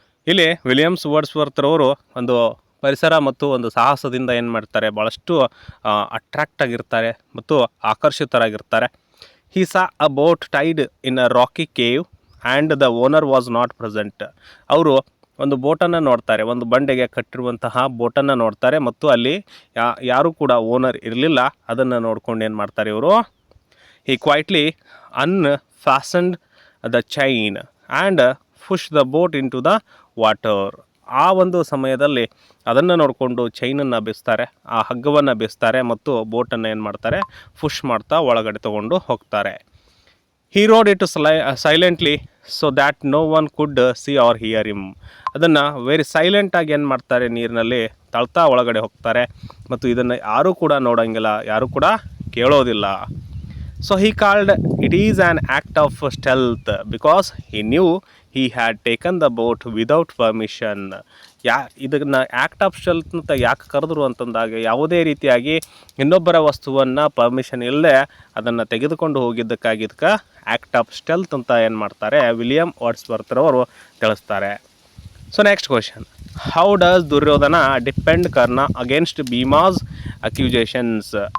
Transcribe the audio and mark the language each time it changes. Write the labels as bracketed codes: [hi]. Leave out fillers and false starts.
[kn] ಇಲ್ಲಿ ವಿಲಿಯಮ್ಸ್ ವರ್ಡ್ಸ್ವರ್ತರವರು ಒಂದು ಪರಿಸರ ಮತ್ತು ಒಂದು ಸಾಹಸದಿಂದ ಏನು ಮಾಡ್ತಾರೆ, ಭಾಳಷ್ಟು ಅಟ್ರಾಕ್ಟ್ ಆಗಿರ್ತಾರೆ ಮತ್ತು ಆಕರ್ಷಿತರಾಗಿರ್ತಾರೆ. [en] He saw a boat tied in a rocky cave and the owner was not present. [kn] ಅವರು ಒಂದು ಬೋಟನ್ನು ನೋಡ್ತಾರೆ, ಒಂದು ಬಂಡೆಗೆ ಕಟ್ಟಿರುವಂತಹ ಬೋಟನ್ನು ನೋಡ್ತಾರೆ, ಮತ್ತು ಅಲ್ಲಿ ಯಾರೂ ಕೂಡ ಓನರ್ ಇರಲಿಲ್ಲ. ಅದನ್ನು ನೋಡ್ಕೊಂಡು ಏನು ಮಾಡ್ತಾರೆ ಇವರು, [en] he quietly unfastened the chain and pushed the boat into the water. [kn] ಆ ಒಂದು ಸಮಯದಲ್ಲಿ ಅದನ್ನು ನೋಡಿಕೊಂಡು ಚೈನನ್ನು ಬೀಸ್ತಾರೆ, ಆ ಹಗ್ಗವನ್ನು ಬೀಸ್ತಾರೆ, ಮತ್ತು ಬೋಟನ್ನು ಏನು ಮಾಡ್ತಾರೆ, ಪುಷ್ ಮಾಡ್ತಾ ಒಳಗಡೆ ತೊಗೊಂಡು ಹೋಗ್ತಾರೆ. [en] He rowed it silently so that no one could see or hear him. [kn] ಅದನ್ನು ವೆರಿ ಸೈಲೆಂಟಾಗಿ ಏನು ಮಾಡ್ತಾರೆ, ನೀರಿನಲ್ಲಿ ತಳ್ತಾ ಒಳಗಡೆ ಹೋಗ್ತಾರೆ, ಮತ್ತು ಇದನ್ನು ಯಾರೂ ಕೂಡ ನೋಡೋಂಗಿಲ್ಲ, ಯಾರೂ ಕೂಡ ಕೇಳೋದಿಲ್ಲ. [en] So he called it is an act of stealth because he knew he had taken the boat without permission. [kn] ಇದನ್ನು ಆ್ಯಕ್ಟ್ ಆಫ್ ಸ್ಟೆಲ್ತ್ ಅಂತ ಯಾಕೆ ಕರೆದ್ರು ಅಂತಂದಾಗ, ಯಾವುದೇ ರೀತಿಯಾಗಿ ಇನ್ನೊಬ್ಬರ ವಸ್ತುವನ್ನು ಪರ್ಮಿಷನ್ ಇಲ್ಲದೆ ಅದನ್ನು ತೆಗೆದುಕೊಂಡು ಹೋಗಿದ್ದಕ್ಕಾಗಿ ಇದಕ್ಕೆ ಆ್ಯಕ್ಟ್ ಆಫ್ ಸ್ಟೆಲ್ತ್ ಅಂತ ಏನು ಮಾಡ್ತಾರೆ, ವಿಲಿಯಮ್ ವರ್ಡ್ಸ್ವರ್ತರವರು ತಿಳಿಸ್ತಾರೆ. [en] So next question, how does Duryodhana depend Karna against Bhima's accusations?